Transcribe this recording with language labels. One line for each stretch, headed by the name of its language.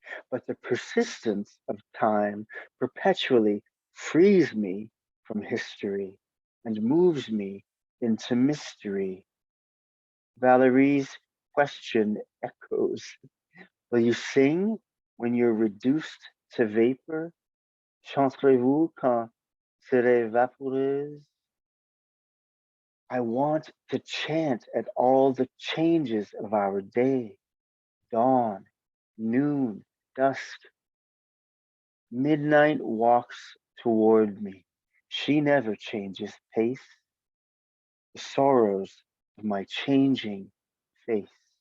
English: But the persistence of time perpetually frees me from history and moves me into mystery. Valerie's question echoes. Will you sing when you're reduced to vapor?
French: Chanterez-vous quand serez vaporeuse?
English: I want to chant at all the changes of our day, dawn, noon, dusk. Midnight walks toward me. She never changes pace, the sorrows of my changing face.